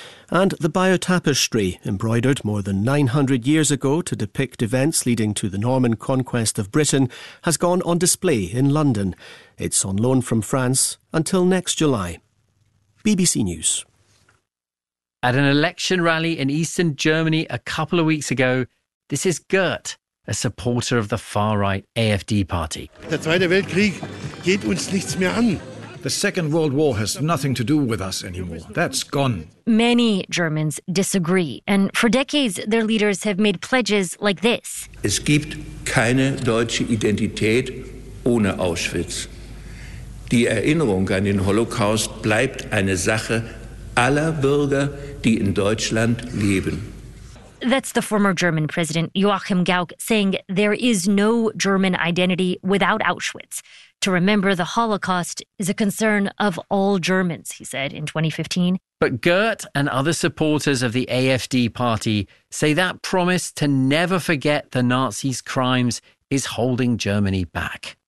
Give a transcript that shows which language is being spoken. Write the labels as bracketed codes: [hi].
[en] And the biotapestry, embroidered more than 900 years ago to depict events leading to the Norman conquest of Britain, has gone on display in London. It's on loan from France until next July. BBC News. At an election rally in eastern Germany a couple of weeks ago, this is Gert, a supporter of the far-right AfD party. [de] Der Zweite Weltkrieg geht uns nichts mehr an. [en] The Second World War has nothing to do with us anymore. That's gone. Many Germans disagree, and for decades their leaders have made pledges like this. [de] Es gibt keine deutsche Identität ohne Auschwitz. Die Erinnerung an den Holocaust bleibt eine Sache aller Bürger, die in Deutschland leben. [en] That's the former German president Joachim Gauck saying there is no German identity without Auschwitz. To remember the Holocaust is a concern of all Germans, he said in 2015. But Gert and other supporters of the AfD party say that promise to never forget the Nazis' crimes is holding Germany back.